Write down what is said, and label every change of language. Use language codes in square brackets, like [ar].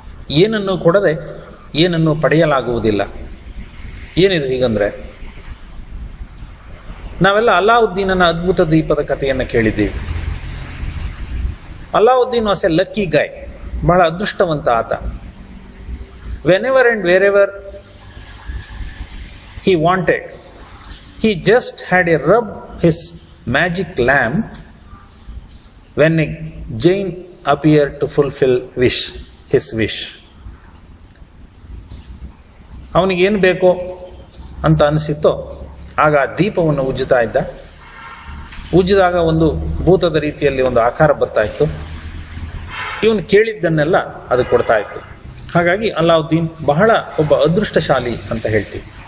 [kn] ಏನನ್ನು ಕೊಡದೆ ಏನನ್ನು ಪಡೆಯಲಾಗುವುದಿಲ್ಲ. ಏನಿದು ಹೀಗಂದ್ರೆ, ನಾವೆಲ್ಲ ಅಲಾವುದ್ದೀನನ ಅದ್ಭುತ ದೀಪದ ಕಥೆಯನ್ನು ಕೇಳಿದ್ದೀವಿ. [en] Alauddin was a lucky guy, [kn] ಬಹಳ ಅದೃಷ್ಟವಂತ ಆತ. [en] Whenever and wherever he wanted, he just had a rub his magic lamp when a Jain appeared to fulfill his wish. [kn] ಅವನಿಗೆ ಏನು ಬೇಕೋ ಅಂತ ಅನಿಸಿತ್ತೋ ಆಗ ದೀಪವನ್ನು ಉಜ್ಜುತ್ತಾ ಇದ್ದ. ಉಜ್ಜಿದಾಗ ಒಂದು ಭೂತದ ರೀತಿಯಲ್ಲಿ ಒಂದು ಆಕಾರ ಬರ್ತಾ ಇತ್ತು. ಇವನು ಕೇಳಿದ್ದನ್ನೆಲ್ಲ ಅದು ಕೊಡ್ತಾ ಇತ್ತು. ಹಾಗಾಗಿ ಅಲಾವುದ್ದೀನ್ ಬಹಳ ಒಬ್ಬ ಅದೃಷ್ಟಶಾಲಿ ಅಂತ ಹೇಳ್ತೀವಿ.